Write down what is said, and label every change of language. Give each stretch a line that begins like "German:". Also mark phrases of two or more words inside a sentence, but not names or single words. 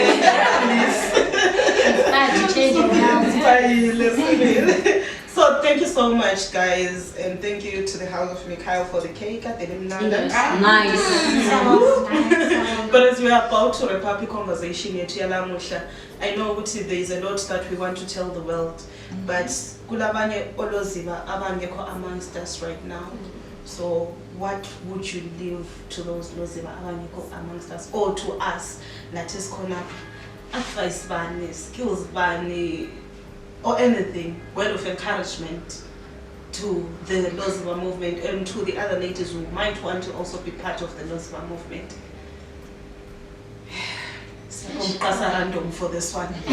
English: So thank you so so much, guys, and thank you to the House of Mikhail for the cake at the Nice. But as we are about to wrap up the conversation here, I know there is a lot that we want to tell the world, but
North Ndebele: kulabanye oloziba abangekho
English: amongst us right now. So what would you leave to those
North Ndebele: loziba abangekho
English: amongst us, or to us, that is khona advice bani, skills bani, or anything, word of encouragement to the Loziba movement and to the other ladies who might want to also be part of the Loziba movement? Random for this one.